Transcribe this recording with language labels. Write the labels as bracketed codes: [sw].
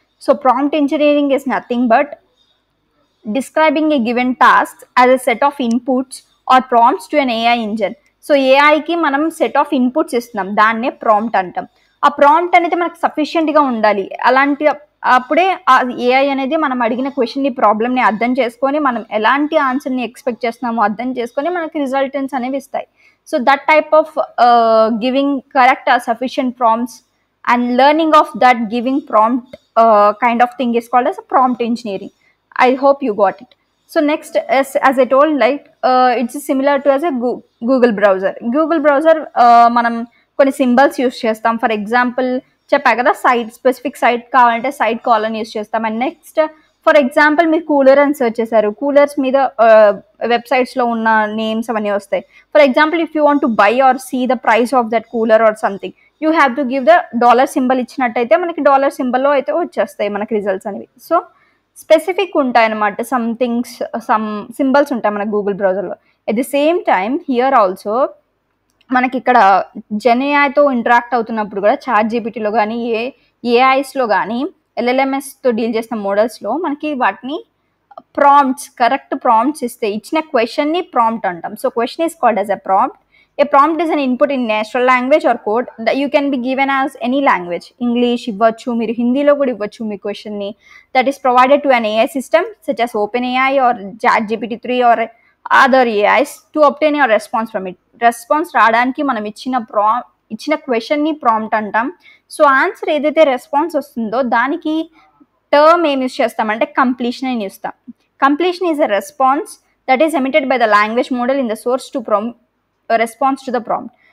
[en] So prompt engineering is nothing but describing a given task as a set of inputs or prompts to an AI engine. [te] So ఏఐకి మనం set of inputs ఇస్తున్నాం, దాన్నే prompt అంటాం. ఆ prompt అనేది మనకు సఫిషియెంట్గా ఉండాలి. అప్పుడే ఆ ఏఐ అనేది మనం అడిగిన క్వశ్చన్ని ప్రాబ్లమ్ని అర్థం చేసుకొని మనం ఎలాంటి ఆన్సర్ని ఎక్స్పెక్ట్ చేస్తున్నామో అర్థం చేసుకొని మనకి రిజల్టెన్స్ అనేవి ఇస్తాయి. [en] So that type of giving correct sufficient prompts and learning of that giving prompt kind of thing is called as a prompt engineering. I hope you got it. So next, as I told, like it's similar to as a Google browser. [te] Google browser మనం కొన్ని symbols use చేస్తాం. For example చెప్పా కదా site specific site కావాలంటే site colon use చేస్తాం. And next for example మీరు cooler అని search చేశారు, కూలర్స్ మీద వెబ్సైట్స్లో ఉన్న నేమ్స్ అవన్నీ వస్తాయి. [en] for example if you want to buy or see the price of that cooler or something you have to give the dollar symbol [te] ఇచ్చినట్టయితే మనకి dollar సింబల్లో అయితే వచ్చేస్తాయి మనకి రిజల్ట్స్ అనేవి. సో స్పెసిఫిక్ ఉంటాయి అన్నమాట, సమ్ సింబల్స్ ఉంటాయి మన గూగుల్ బ్రౌజర్లో. At the same time here also మనకి ఇక్కడ జెన్ ఏఐతో ఇంటరాక్ట్ అవుతున్నప్పుడు కూడా చాట్ జీపీటీలో కానీ ఏఐస్లో కానీ ఎల్ఎల్ఎంఎస్తో డీల్ చేసిన మోడల్స్లో మనకి వాటిని ప్రాంప్ట్స్ కరెక్ట్ ప్రాంప్ట్స్ ఇస్తే ఇచ్చిన క్వశ్చన్ని ప్రాంప్ట్ అంటాం. [en] So question is called as a prompt. A prompt is an input in natural language or code that you can be given as any language. [te] English ఇవ్వచ్చు, మీరు హిందీలో కూడా ఇవ్వచ్చు మీ క్వశ్చన్ని. [en] That is provided to an AI system such as OpenAI or ChatGPT 3 or other AIs to obtain your response from it. [te] Response రావడానికి మనం ఇచ్చిన క్వశ్చన్ని ప్రాంప్ట్ అంటాం. సో ఆన్సర్ ఏదైతే రెస్పాన్స్ వస్తుందో దానికి టర్మ్ ఏమి యూస్ చేస్తామంటే కంప్లీషన్ అని ఇస్తాం. [en] Completion is a response that is emitted by the language model in the source to response to the prompt.